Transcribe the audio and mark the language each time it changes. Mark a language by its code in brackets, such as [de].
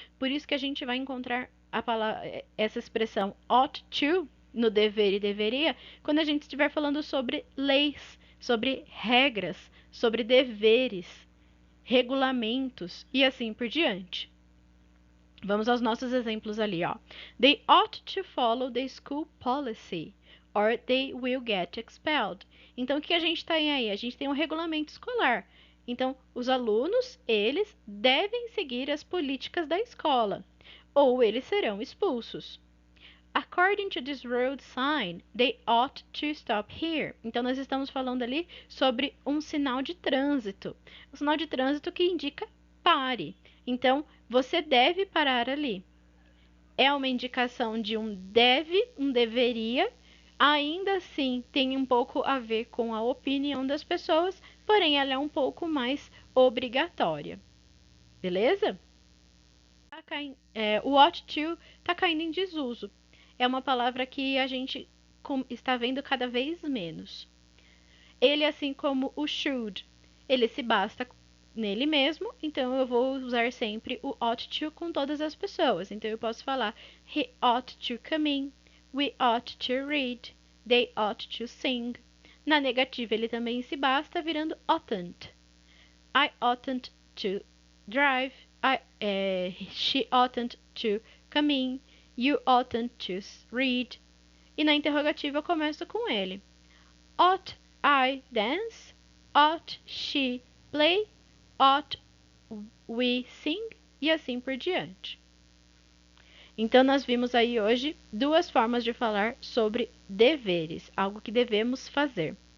[pt] Por isso que a gente vai encontrar essa expressão ought to no dever e deveria quando a gente estiver falando sobre leis, sobre regras, sobre deveres, regulamentos e assim por diante. Vamos aos nossos exemplos ali, ó. [en] They ought to follow the school policy, or they will get expelled. [pt] Então, o que a gente tem aí? A gente tem um regulamento escolar. Então, os alunos, eles devem seguir as políticas da escola, ou eles serão expulsos. [en] According to this road sign, they ought to stop here. [pt] Então, nós estamos falando ali sobre um sinal de trânsito. Um sinal de trânsito que indica pare. Então, você deve parar ali. É uma indicação de um deve, um deveria. Ainda assim, tem um pouco a ver com a opinião das pessoas, porém, ela é um pouco mais obrigatória. Beleza? O ought to está caindo em desuso. É uma palavra que a gente está vendo cada vez menos. Ele, assim como o should, ele se basta nele mesmo, então eu vou usar sempre o ought to com todas as pessoas. Então eu posso falar [en] he ought to come in, we ought to read, they ought to sing. [pt] Na negativa ele também se basta virando oughtn't. [en] I oughtn't to drive, she oughtn't to come in, you oughtn't to read. [pt] E na interrogativa eu começo com ele. [en] Ought I dance? Ought she play? Ought we sing? [pt] E assim por diante. Então, nós vimos aí hoje duas formas de falar sobre deveres, algo que devemos fazer.